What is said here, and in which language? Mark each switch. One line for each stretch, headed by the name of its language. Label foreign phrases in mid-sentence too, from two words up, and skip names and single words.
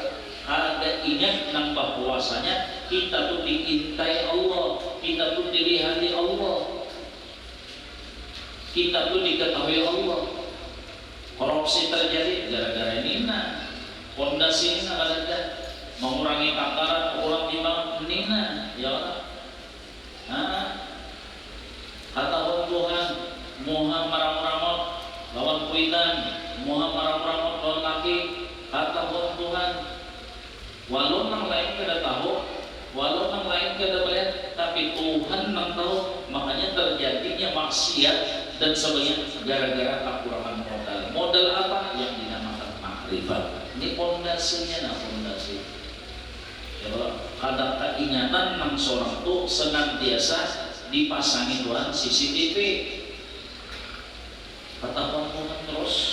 Indonesian: Ada ingat nang bahwasanya kita tuh diintai Allah, kita tuh dilihati Allah, kita tuh diketahui Allah. Korupsi terjadi gara-gara ini nah, fondasi ini ada mengurangi takaran orang timbang nina ya Allah.
Banjar: Kata Tuhan muha maram-ramot lawan kuitan, muha maram-ramot lawan laki.
Indonesian: Kata Tuhan walau nang lain kada tahu, walau nang lain kada melihat, tapi Tuhan nang tahu. Makanya terjadinya maksiat dan sebagainya gara-gara kekurangan modal. Modal apa? Yang dinamakan makrifat. Ini pondasinya, pondasi. Ya, kadang keingatan nang seorang itu senantiasa dipasangi Tuhan CCTV. Kata Tuhan terus.